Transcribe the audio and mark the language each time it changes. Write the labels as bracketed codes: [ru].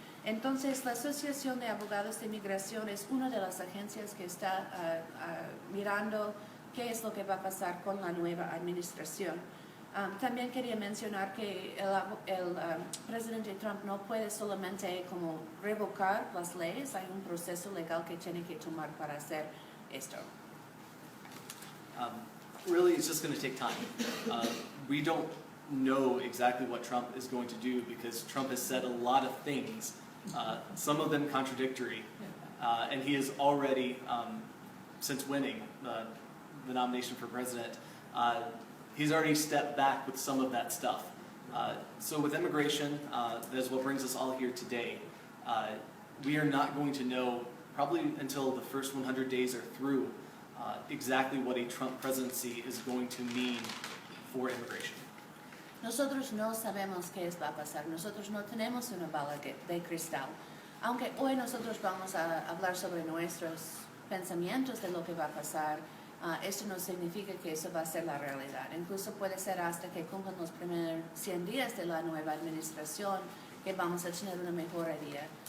[es] Entonces, la Asociación de Abogados de Migración es una de las agencias que está mirando qué es lo que va a pasar con la nueva administración. También quería mencionar que el presidente Trump no puede solamente como revocar las leyes, hay un proceso legal que tiene que tomar para hacer esto. [en] Really, it's just going to take time. We don't know exactly what Trump is going to do because Trump has said a lot of things, some of them contradictory, and he has already, since winning the nomination for president, he's already stepped back with some of that stuff. So with immigration, that is what brings us all here today. We are not going to know, probably until the first 100 days are through, exactly what a Trump presidency is going to mean for immigration. [es] Nosotros no sabemos qué va a pasar, nosotros no tenemos una bala de cristal. Aunque hoy nosotros vamos a hablar sobre nuestros pensamientos de lo que va a pasar, esto no significa que eso va a ser la realidad. Incluso puede ser hasta que cumplan los primeros 100 días de la nueva administración que vamos a tener una mejoría.